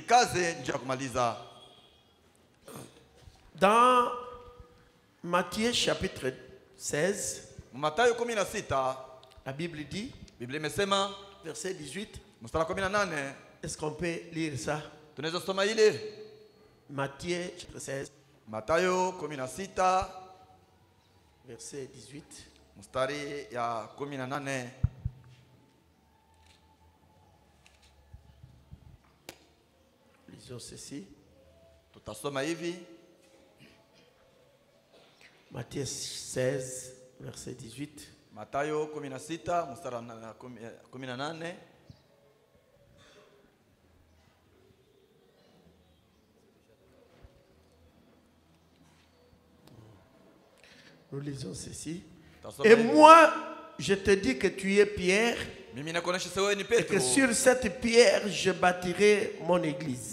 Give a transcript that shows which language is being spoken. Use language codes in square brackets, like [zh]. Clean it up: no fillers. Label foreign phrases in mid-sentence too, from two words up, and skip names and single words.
[fr] Dans Matthieu chapitre 16, la Bible dit, verset 18, est-ce qu'on peut lire ça? Matthieu chapitre 16, verset 18. [sw] Mstari ya 18. [fr] Lisons ceci. [sw] Tutasoma hivi. [fr] Matthieu 16, verset 18. [sw] Mathayo 16, mstari wa 18. [fr] Nous lisons ceci. Et moi, je te dis que tu es Pierre, et que sur cette pierre, je bâtirai mon église.